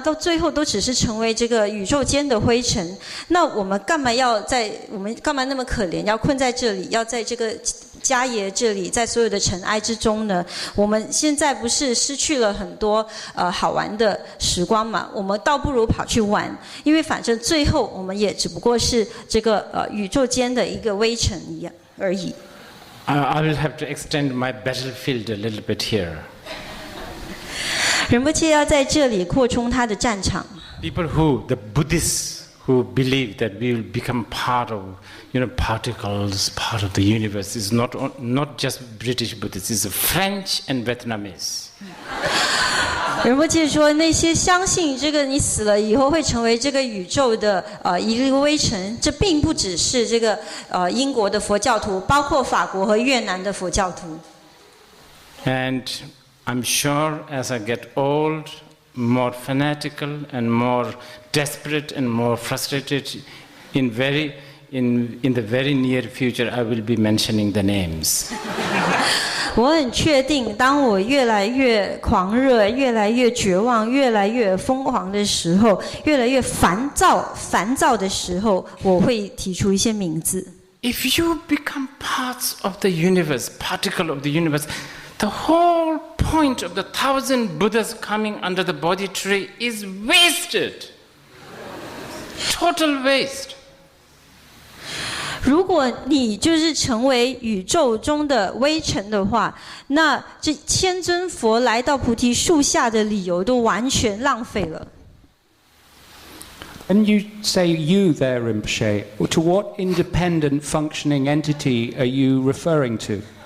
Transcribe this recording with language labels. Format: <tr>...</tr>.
<zh>到最后都只是成为这个宇宙间的灰尘。那我们干嘛那么可怜，要困在这里，要在这个迦耶这里，在所有的尘埃之中呢？我们现在不是失去了很多好玩的时光嘛？我们倒不如跑去玩，因为反正最后我们也只不过是这个宇宙间的一个微尘一样而已。</zh> <en>I will have to extend my battlefield a little bit here.</en> <zh>仁波切要在这里扩充他的战场。</zh> <en>The Buddhists who believe that we will become part of, particles, part of the universe, is not just British Buddhists, it's French and Vietnamese.</en> <zh>仁波切说，那些相信这个你死了以后会成为这个宇宙的一个微尘，这并不只是这个英国的佛教徒，包括法国和越南的佛教徒。</zh> <en>And I'm sure as I get old, more fanatical and more desperate and more frustrated, in the very near future, I will be mentioning the names.</en> <zh>我很确定，当我越来越狂热、越来越绝望、越来越疯狂的时候，越来越烦躁的时候，我会提出一些名字。</zh> <en>If you become parts of the universe, particle of the universe, the whole point of the 1,000 Buddhas coming under the Bodhi tree is wasted. Total waste.</en> <zh>如果你就是成为宇宙中的微尘的话，那这千尊佛来到菩提树下的理由都完全浪费了。</zh> <en>When you say you there, Rinpoche, to what independent functioning entity are you referring to?</en>